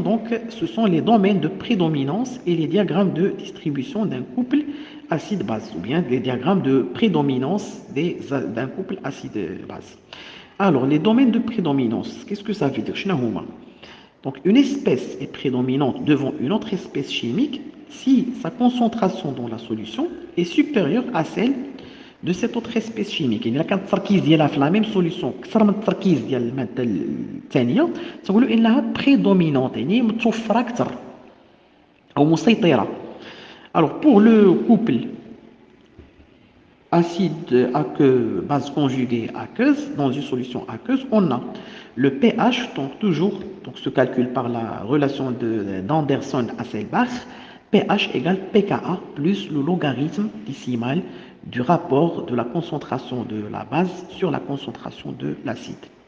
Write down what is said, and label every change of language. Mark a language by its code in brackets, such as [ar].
[fr] Donc, ce sont les domaines de prédominance et les diagrammes de distribution d'un couple acide-base, ou bien les diagrammes de prédominance d'un couple acide-base. Alors, les domaines de prédominance, qu'est-ce que ça veut dire? Donc, une espèce est prédominante devant une autre espèce chimique si sa concentration dans la solution est supérieure à celle de cette autre espèce chimique. [ar] إلا كان التركيز ديالها في [fr] la même solution [ar] أكثر من التركيز ديال المادة الثانية تنقولوا إنها prédominante يعني متوفرة أكثر أو مسيطرة. [fr] Alors pour le couple acide aqueux base conjuguée aqueuse dans une solution aqueuse, on a le pH, donc toujours se calcule par la relation d'Anderson-Hasselbalch, pH égale pKa plus le logarithme décimal du rapport de la concentration de la base sur la concentration de l'acide.